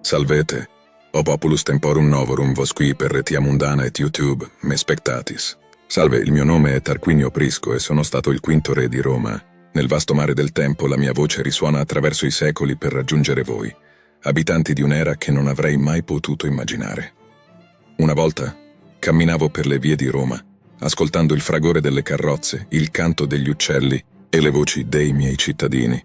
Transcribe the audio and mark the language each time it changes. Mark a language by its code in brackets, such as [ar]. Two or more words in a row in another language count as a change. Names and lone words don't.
[la] Salvete, o populus temporum novorum vos qui per retia mundana et YouTube, me spectatis. Salve, [it] il mio nome è Tarquinio Prisco e sono stato il quinto re di Roma. Nel vasto mare del tempo la mia voce risuona attraverso i secoli per raggiungere voi, abitanti di un'era che non avrei mai potuto immaginare. Una volta camminavo per le vie di Roma, ascoltando il fragore delle carrozze, il canto degli uccelli e le voci dei miei cittadini.